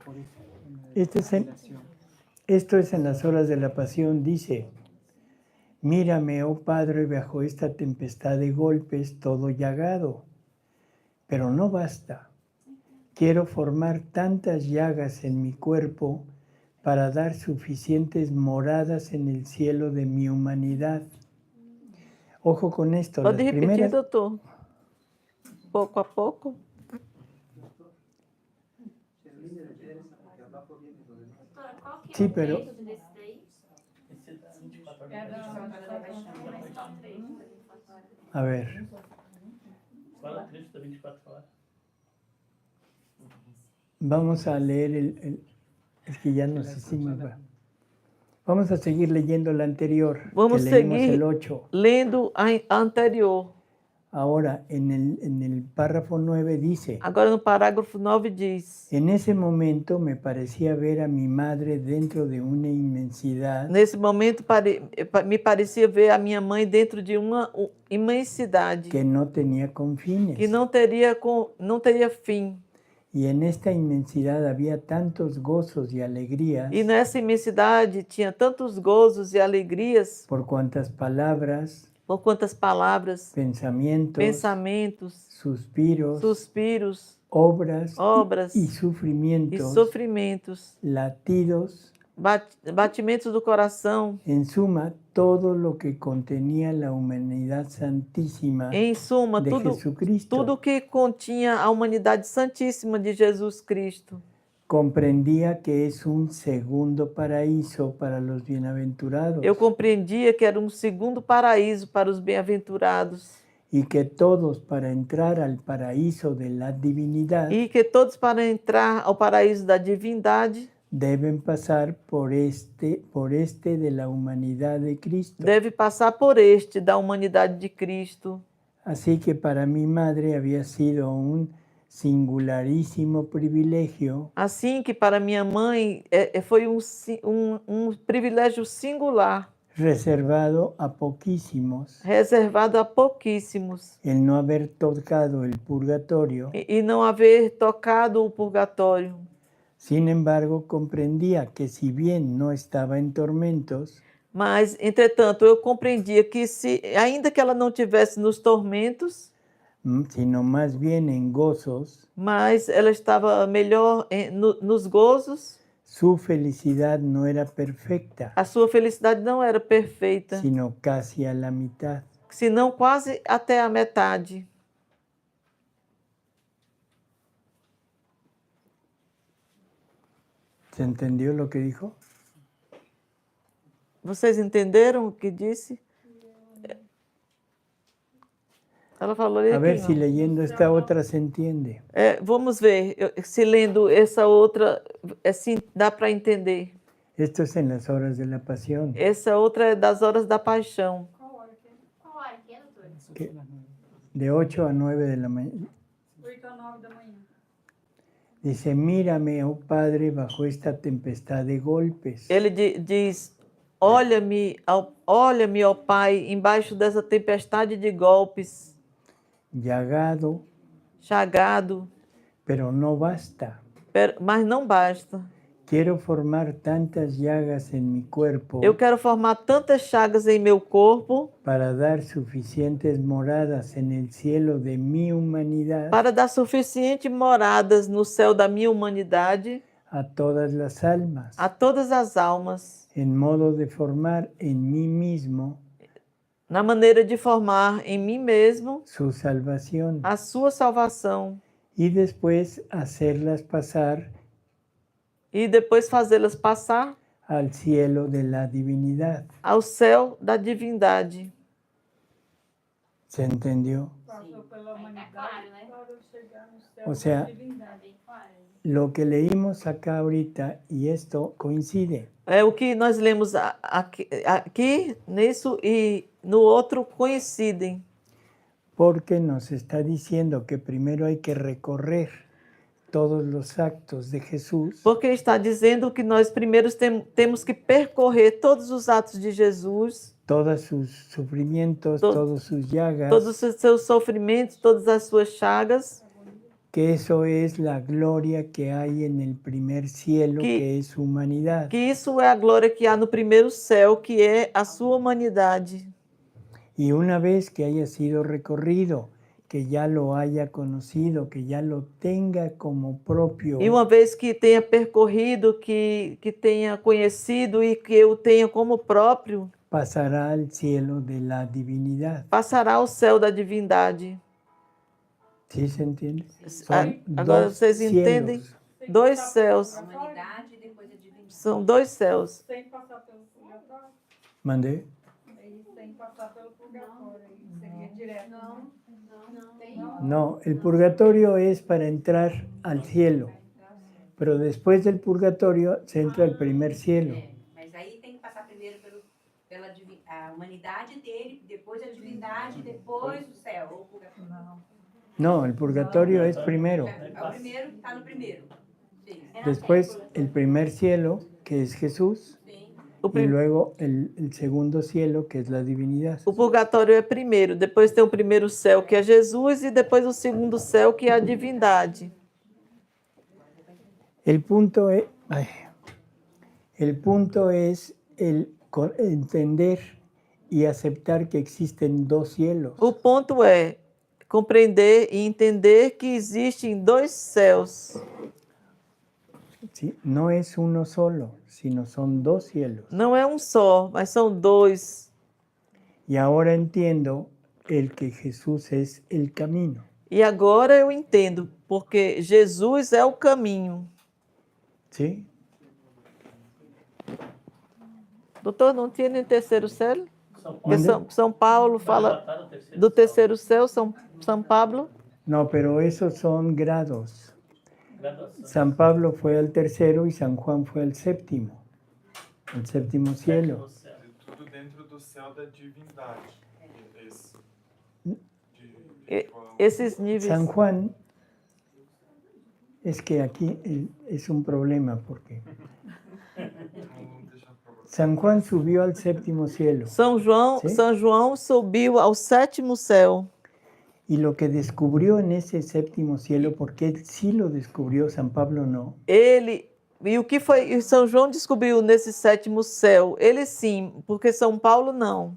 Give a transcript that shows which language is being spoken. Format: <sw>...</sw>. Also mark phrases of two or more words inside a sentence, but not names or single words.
<es>Esto es en las horas de la pasión, dice, mírame, oh Padre, bajo esta tempestad de golpes, todo llagado, pero no basta. Quiero formar tantas llagas en mi cuerpo para dar suficientes moradas en el cielo de mi humanidad. Ojo con esto.</es> <pt>Pode repetir, doutor? Pouco a pouco.</pt> <es>Sí, pero... A ver. Vamos a leer es que ya nos hicimos... Vamos a seguir leyendo el anterior.</es> <pt>Vamos</pt> <es>que</es> <pt>seguir</pt> <es>el 8.</es> <pt>lendo a anterior.</pt> <es>Ahora, en el párrafo 9 dice...</es> <pt>Agora no parágrafo 9 diz...</pt> <es>En ese momento me parecía ver a mi madre dentro de una inmensidad...</es> <pt>Nesse momento me parecia ver a minha mãe dentro de uma imensidade...</pt> <es>Que no tenía confines.</es> <pt>Que não teria fim.</pt> <es>Y en esta inmensidad había tantos gozos y alegrías.</es> <pt>E nessa imensidade tinha tantos gozos e alegrias.</pt> <es>Por cuantas palabras... pensamientos, suspiros, obras y sufrimientos, latidos,</es> <pt>batimentos do coração,</pt> <es>en suma, todo lo que contenía la humanidad santísima</es> <pt>em suma,</pt> <es>de Jesucristo.</es> <pt>Tudo que continha a humanidade santíssima de Jesus Cristo.</pt> <es>Comprendía que es un segundo paraíso para los bienaventurados.</es> <pt>Eu compreendia que era um segundo paraíso para os bem-aventurados.</pt> <es>Y que todos para entrar al paraíso de la divinidad</es> <pt>E que todos para entrar ao paraíso da divindade</pt> <es>deben pasar por este de la humanidad de Cristo.</es> <pt>Deve passar por este da humanidade de Cristo.</pt> <es>Así que para mi madre había sido un</es> <pt>singularíssimo privilégio. Assim que para minha mãe foi um privilégio singular.</pt> <es>reservado a poquísimos</es> <pt>reservado a pouquíssimos,</pt> <es>el no haber tocado el purgatorio.</es> <pt>e não haver tocado o purgatório.</pt> <es>Sin embargo, comprendía que si bien no estaba en tormentos,</es> <pt>Mas, entretanto, eu compreendia que, ainda que ela não tivesse nos tormentos,</pt> <es>sino más bien en gozos,</es> <pt>mas ela estava melhor nos gozos,</pt> <es>su felicidad no era perfecta,</es> <pt>a sua felicidade não era perfeita,</pt> <es>sino casi a la mitad.</es> <pt>senão quase até a metade.</pt> <es>¿Se entendió lo que dijo?</es> <pt>Vocês entenderam o que disse? Ela falou ali</pt> <es>A ver</es> <pt>aqui,</pt> <es>si</es> <pt>ó.</pt> <es>leyendo esta otra se entiende.</es> <pt>Vamos ver se lendo essa outra, assim, dá para entender.</pt> <es>Esto es en las horas de la pasión.</es> <pt>Essa outra é das horas da paixão. Qual hora que é, doutor?</pt> <es>Que de 8 a 9 de la mañana.</es> <pt>8 a 9 da manhã.</pt> <es>Dice, mírame, oh Padre, bajo esta tempestad de golpes.</es> <pt>Ele diz, olha-me, ó Pai, embaixo dessa tempestade de golpes,</pt> <es>Llagado,</es> <pt>chagado,</pt> <es>pero no basta.</es> <pt>mas não basta.</pt> <es>Quiero formar tantas llagas en mi cuerpo</es> <pt>Eu quero formar tantas chagas em meu corpo</pt> <es>para dar suficientes moradas en el cielo de mi humanidad</es> <pt>para dar suficientes moradas no céu da minha humanidade</pt> <es>a todas las almas,</es> <pt>a todas as almas,</pt> <es>en modo de formar en mí mismo</es> <pt>na maneira de formar em mim mesmo</pt> <es>su salvación</es> <pt>a sua salvação</pt> <es>y después hacerlas pasar</es> <pt>e depois fazê-las passar</pt> <es>al cielo de la divinidad.</es> <pt>ao céu da divindade.</pt> <es>¿Se entendió?</es> <pt>Passou pela Tá humanidade claro, né? para chegar no céu</pt> <es>O sea,</es> <pt>da divindade. Bem claro.</pt> <es>Lo que leímos acá ahorita y esto coincide.</es> <pt>É o que nós lemos aqui nisso e no outro coincidem.</pt> <es>Porque nos está diciendo que primero hay que recorrer todos los actos de Jesús</es> <pt>Porque está dizendo que nós primeiro temos que percorrer todos os atos de Jesus,</pt> <es>todos sus sufrimientos, todos sus llagas,</es> <pt>todos os seus sofrimentos, todas as suas chagas,</pt> <es>que eso es la gloria que hay en el primer cielo, que es su humanidad.</es> <pt>que isso é a glória que há no primeiro céu, que é a sua humanidade.</pt> <es>Y una vez que haya sido recorrido, que ya lo haya conocido, que ya lo tenga como propio,</es> <pt>E uma vez que tenha percorrido, que tenha conhecido e que eu tenha como próprio,</pt> <es>pasará al cielo de la divinidad.</es> <pt>passará ao céu da divindade.</pt> <es>¿Sí se entiende?</es> <pt>Agora</pt> <es>dos</es> <pt>vocês entendem?</pt> <es>cielos.</es> <pt>Dois céus. A humanidade e depois a divindade. São dois céus. Sem passar pelo purgatório.</pt> <es>Mandé.</es> <pt>Aí sem passar pelo purgatório. Aí seria direto. Não tem.</pt> <es>No, el purgatorio es para entrar al cielo, pero después del purgatorio se entra al primer cielo.</es> <pt>Mas aí tem que passar primeiro pela a humanidade dele, depois a divindade, depois o céu. Ou o purgatório.</pt> <es>No, el purgatorio es primero.</es> <pt>É o primeiro, está no primeiro. Sim.</pt> <es>Después el primer cielo, que es Jesús,</es> <pt>Sim.</pt> <es>y luego el segundo cielo, que es la divinidad.</es> <pt>O purgatório é primeiro, depois tem o primeiro céu, que é Jesus, e depois o segundo céu, que é a divindade.</pt> <es>El punto es el entender y aceptar que existen dos cielos.</es> <pt>O ponto é compreender e entender que existem dois céus.</pt> <es>¿Sí? No es uno solo, sino son dos cielos.</es> <pt>Não é um só, mas são dois.</pt> <es>Y ahora entiendo el que Jesús es el camino.</es> <pt>E agora eu entendo, porque Jesus é o caminho.</pt> <es>¿Sí?</es> <pt>Doutor, não tinha nem terceiro céu? Porque</pt> <es>¿Mande?</es> <pt>São Paulo fala do terceiro céu, São Pablo.</pt> <es>No, pero esos son grados. San Pablo fue al tercero y San Juan fue al séptimo. El séptimo cielo.</es> <pt>Tudo dentro do céu da divindade. Esses níveis.</pt> <es>San Juan, es que aquí es un problema porque San Juan subió al séptimo cielo.</es> <pt>São João subiu ao sétimo céu.</pt> <es>Y lo que descubrió en ese séptimo cielo, porque él sí lo descubrió, San Pablo no,</es> <pt>E o que foi São João descobriu nesse sétimo céu? Ele sim, porque São Paulo não.</pt>